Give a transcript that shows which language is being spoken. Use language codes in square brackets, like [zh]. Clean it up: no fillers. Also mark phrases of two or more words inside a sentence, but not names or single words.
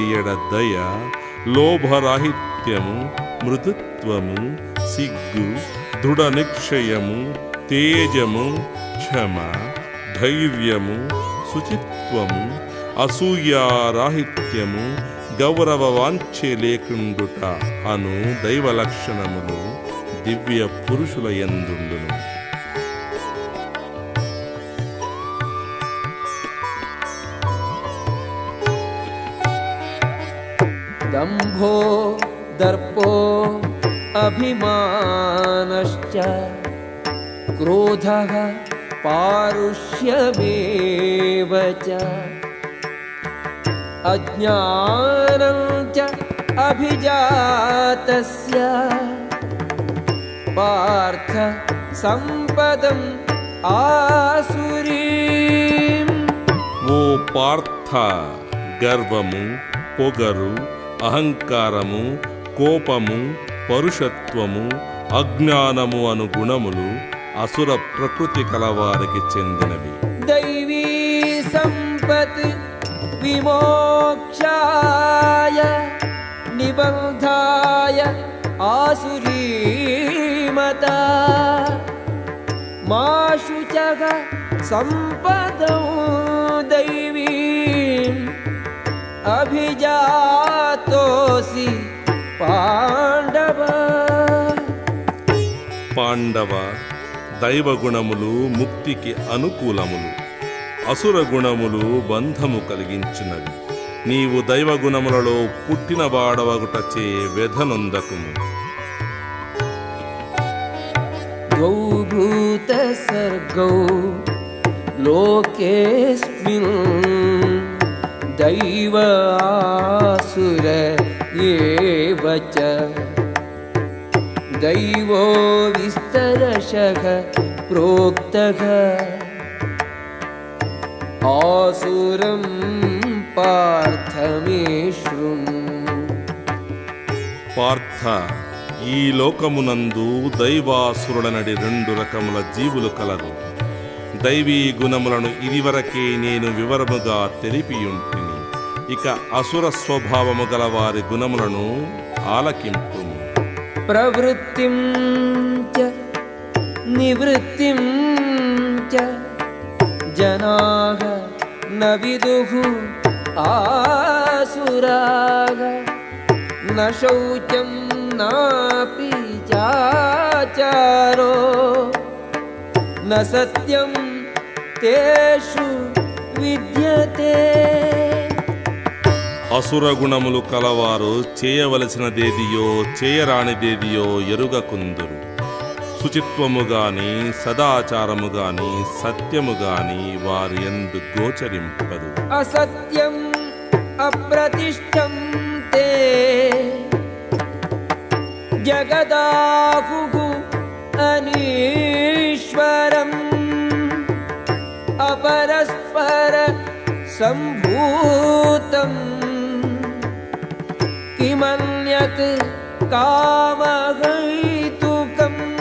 [te] ఎడ దయ, లోభరాహిత్యము, మృదుత్వము, సిగ్గు, దృఢ నిశ్చయము, తేజము, క్షమ, ధైర్యము, శుచిత్వము, అసూయారాహిత్యము, గౌరవ వాంఛే లేకుండుట అను దైవ లక్షణములు దివ్య పురుషుల యందుండును. [sa] दम्भो दर्पो अभिमानश्च क्रोधः पारुष्यमेव च अज्ञानं च अभिजातस्य पार्थ सम्पदम् आसुरीम्। [te] ఓ పార్థ, గర్వము, పొగరు, అహంకారము, కోపము, పరుషత్వము, అజ్ఞానము అను గుణములు అసుర ప్రకృతి కలవారికి చెందినవి. [sa] दैवी संपत् विमोक्षाय निबन्धाय आसुरीमता मा शुचः सम्पदौ दैवीम् अभिजातोऽसि पाण्डव। [te] పాండవ, దైవగుణములు ముక్తికి అనుకూలములు, అసుర గుణములు బంధము కలిగించినవి. నీవు దైవగుణములలో పుట్టినవాడవగుటచే వ్యధనొందకుము. [sa] ద్వౌ భూత సర్గౌ లోకేస్మిన్ दैव आसुर एव च दैवो विस्तरशः प्रोक्तः आसुरं पार्थ मे शृणु। [te] పార్థ, ఈ లోకమునందు దైవాసురులనడి రెండు రకముల జీవులు కలరు. దైవీ గుణములను ఇదివరకే నేను వివరముగా తెలిపియుంటిని. ఇక అసుర స్వభావము గల వారి గుణములను ఆలకింపు. [sa] ప్రవృత్తిం చ నివృత్తిం చ జనాః న విదుః ఆసురాః న శౌచం నాపి చాచారో न सत्यं तेषु विद्यते। [te] అసుర గుణములు కలవారు చేయవలసినదేదియో చేయరానిదేదియో ఎరుగకుందురు. శుచిత్వము గాని సదాచారము గాని సత్యము గాని వారి యందు గోచరింపదు. [sa] అసత్యం అప్రతిష్టం తే జగదాహు అనీశ్వరం అపరస్పర సంభూతం కిమన్యత్ కామహైతుకం.